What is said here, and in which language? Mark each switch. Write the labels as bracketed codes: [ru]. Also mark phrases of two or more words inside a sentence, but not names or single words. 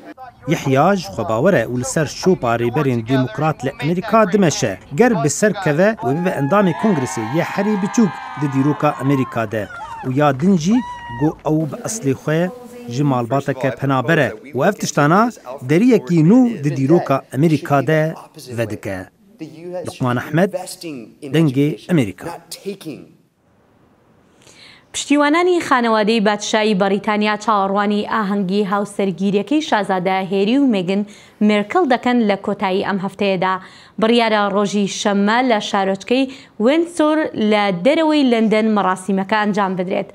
[ku] یحیا ji xwe bawer e û li ser şopa rêberên demokrat li Amerîka dimeşe ger bi ser keve û bibe endamê Kongresê yê herî biçûk di dîroka Amerîka de û ya din jî got ew bi eslê xwe ji malbateke penaber e û ev tiştana deriyekî nû di dîroka Amerîka de vedike. Luqman Ehmed, Dengê Amerîka. [ckb] پشتیوانانی خانەوادەی بادشایی بەریتانیا چاوەڕوانی ئاهەنگی هاوسەرگیریەکەی شازادە هێری و مێگن مێرکڵ دەکەن لە کۆتایی ئەم هەفتەیەدا. بڕیارە ڕۆژی شەممە لە شارۆچکەی وێنسۆر لە دەرەوەی لەندەن مەراسیمەکە ئەنجام بدرێت.